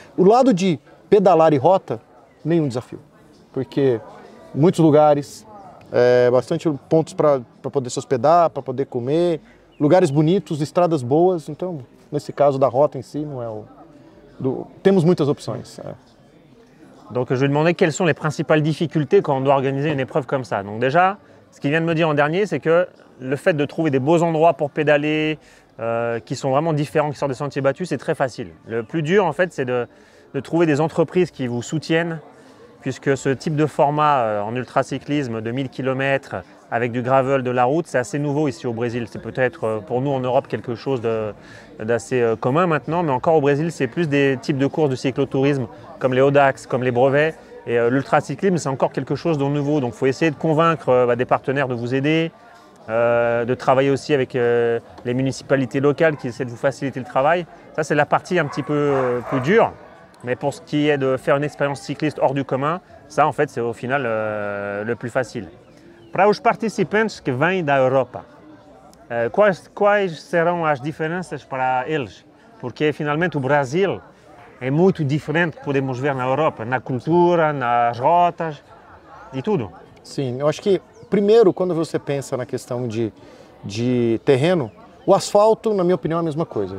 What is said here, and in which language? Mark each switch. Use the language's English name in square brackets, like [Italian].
[Portuguese] O lado de pedalar e rota, nenhum desafio, porque muitos lugares, bastante pontos para poder se hospedar, para poder comer, lugares bonitos, estradas boas, então nesse caso da rota em si, não é temos muitas opções. [French] Donc je lui ai demandé quelles sont les principales difficultés quand on doit organiser une épreuve comme ça. Donc déjà, ce qu'il vient de me dire en dernier, c'est que le fait de trouver des beaux endroits pour pédaler, qui sont vraiment différents, qui sortent des sentiers battus, c'est très facile. Le plus dur en fait, c'est de trouver des entreprises qui vous soutiennent, puisque ce type de format en ultracyclisme de 1000 km avec du gravel, de la route, c'est assez nouveau ici au Brésil. C'est peut-être pour nous en Europe quelque chose d'assez commun maintenant, mais encore au Brésil, c'est plus des types de courses de cyclotourisme comme les Audax, comme les brevets. Et l'ultracyclisme, c'est encore quelque chose de nouveau. Donc il faut essayer de convaincre des partenaires de vous aider, de travailler aussi avec les municipalités locales qui essaient de vous faciliter le travail. Ça, c'est la partie un petit peu plus dure. Mais pour ce qui est de faire une expérience cycliste hors du commun, ça, en fait, c'est au final le plus facile. [Portuguese] Para os participantes que vêm da Europa, quais serão as diferenças para eles? Porque, finalmente, o Brasil é muito diferente que podemos ver na Europa, na cultura, nas rotas e tudo. Sim, eu acho que, primeiro, quando você pensa na questão de terreno, o asfalto, na minha opinião, é a mesma coisa.